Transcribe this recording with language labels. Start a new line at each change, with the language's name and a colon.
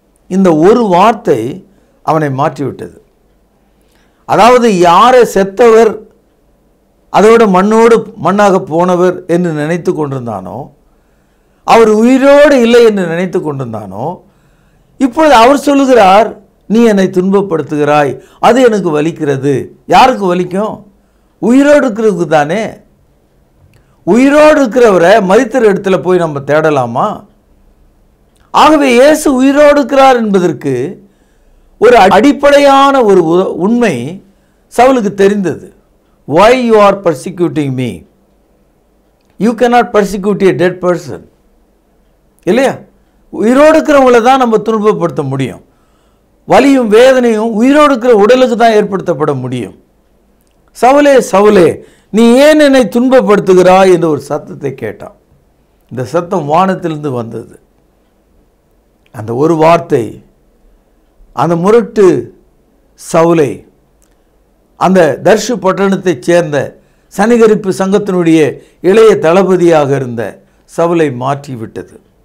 Tamil: இந்த ஒரு வார்த்தை அவனை மாற்றிவிட்டது. அதாவது யாரை செத்தவர், அதோடு மண்ணோடு மண்ணாக போனவர் என்று நினைத்து கொண்டிருந்தானோ, அவர் உயிரோடு இல்லை என்று நினைத்து கொண்டிருந்தானோ, இப்பொழுது அவர் சொல்லுகிறார், நீ என்னை துன்பப்படுத்துகிறாய், அது எனக்கு வலிக்கிறது. யாருக்கு வலிக்கும்? உயிரோடு இருக்கிறதுக்கு தானே. உயிரோடு இருக்கிறவரை மரித்த இடத்துல போய் நம்ம தேடலாமா? ஆகவே இயேசு உயிரோடு இருக்கிறார் என்பதற்கு ஒரு அடிப்படையான ஒரு உண்மை சவுலுக்கு தெரிந்தது.
English: Why you are persecuting me? You cannot persecute a dead person.
Tamil: இல்லையா? உயிரோடு இருக்கிறவங்கள தான் நம்ம துன்பப்படுத்த முடியும். வலியும் வேதனையும் உயிரோடு இருக்கிற உடலுக்கு தான் ஏற்படுத்தப்பட முடியும். சவுலே, சவுலே, நீ ஏன் என்னை துன்பப்படுத்துகிறாய் என்று ஒரு சத்தத்தை கேட்டான். இந்த சத்தம் வானத்திலிருந்து வந்தது. அந்த ஒரு வார்த்தை அந்த முரட்டு சவுலை, அந்த தர்ஷு பட்டணத்தைச் சேர்ந்த சனிகரிப்பு சங்கத்தினுடைய இளைய தளபதியாக இருந்த சவுலை மாற்றிவிட்டது.